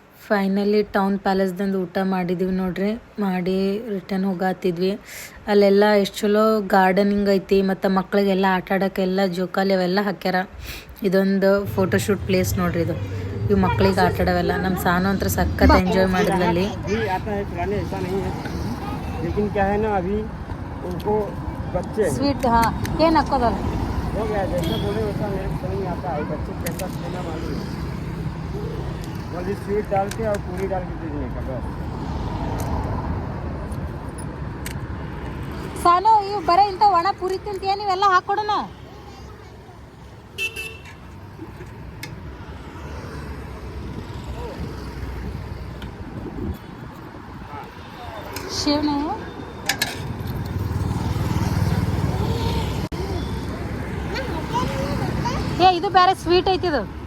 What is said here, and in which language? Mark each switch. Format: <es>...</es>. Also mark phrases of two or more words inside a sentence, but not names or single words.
<kn>ಫೈನಲಿ ಟೌನ್ ಪ್ಯಾಲೇಸ್ದಂದು ಊಟ ಮಾಡಿದ್ವಿ ನೋಡ್ರಿ. ಮಾಡಿ ರಿಟರ್ನ್ ಹೋಗಾತಿದ್ವಿ. ಅಲ್ಲೆಲ್ಲ ಎಷ್ಟು ಚಲೋ ಗಾರ್ಡನಿಂಗ್ ಐತಿ ಮತ್ತು ಮಕ್ಕಳಿಗೆಲ್ಲ ಆಟ ಆಡೋಕ್ಕೆಲ್ಲ ಜೋಕಾಲಿ ಅವೆಲ್ಲ ಹಾಕ್ಯಾರ. ಇದೊಂದು</kn> <en>photoshoot place</en> <kn>ನೋಡ್ರಿ ಇದು. ಇವು ಮಕ್ಕಳಿಗೆ ಆಟ ಆಡೋವೆಲ್ಲ. ನಮ್ಮ ಸಾನು ಅಂತ ಸಖತ್ ಎಂಜಾಯ್ ಮಾಡಿದ್ರಲ್ಲಿ.</kn> <hi>भी आता है खिलाने, ऐसा नहीं है, लेकिन क्या है ना अभी उनको बच्चे हैं।</hi> <kn>ಸ್ವೀಟ್ ಹಾಂ ಏನು ಹಾಕೋದಲ್ಲ.</kn> <hi>हो गया जैसा बोले वैसा मेरे को समझ में आता है। बच्चे कैसा खाना मालूम है, बल्कि स्वीट डाल के और पूरी डाल के देने का बस।</hi> <kn>ಸಾನು ಇವು ಬರೀ ಇಂಥ ಒಣ ಪುರಿ ತಿಂತೀಯ, ನೀವೆಲ್ಲ ಹಾಕ್ಕೊಡೋಣ. ಶಿವನೇ ಏ ಇದು ಬೇರೆ ಸ್ವೀಟ್ ಐತಿ ಇದು.</kn>